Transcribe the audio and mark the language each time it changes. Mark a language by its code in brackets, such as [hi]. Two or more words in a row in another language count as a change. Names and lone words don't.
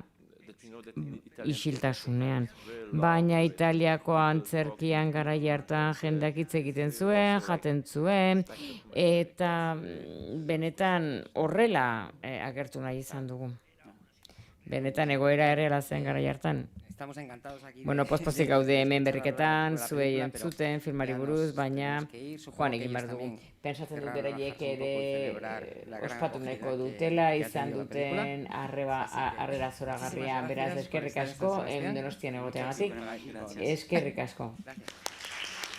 [eu] Isiltasunean. Baina Italiako antzerkian garai hartan jendeak hitz egiten zuen, jaten zuen, eta benetan horrela agertu nahi izan dugu. benetan egoera erreala zen gara hartan. [es] Estamos encantados aquí. [eu] Bueno, pozpozik gaude hemen berriketan, zuei entzuten, filmari buruz, baina joan egin behar dugu. Pentsatzen dut beraiek ere ospatu nahiko dutela, izan duten harrera zoragarria, beraz eskerrik asko, Donostian egoteagatik, eskerrik asko.